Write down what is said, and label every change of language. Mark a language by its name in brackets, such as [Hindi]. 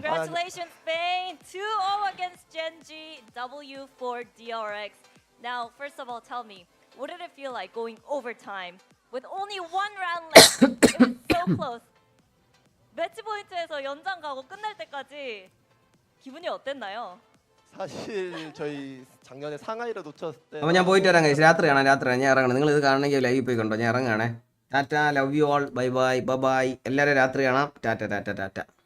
[English] Congratulations Spain 2-0 against Gen.G W for DRX. Now first of all tell me what did it feel like going overtime with only 1 round left? It was so close. [Korean] 매치 포인트에서 연장 가고 끝날 때까지 기분이 어땠나요? 사실 저희 작년에 상하이를 놓쳤을 때 [Malayalam] അപ്പോൾ ഞാൻ പോയിട്ട് വരാം guys രാത്രിയാണ് ഞാൻ ഇറങ്ങണം നിങ്ങൾ ഇത് കാണണമെങ്കിൽ ലൈവ് പോയി കണ്ടോ ഞാൻ ഇറങ്ങാണേ Tata love you all bye bye bye bye എല്ലാവരും രാത്രി കാണാം ടാറ്റ ടാറ്റ ടാറ്റ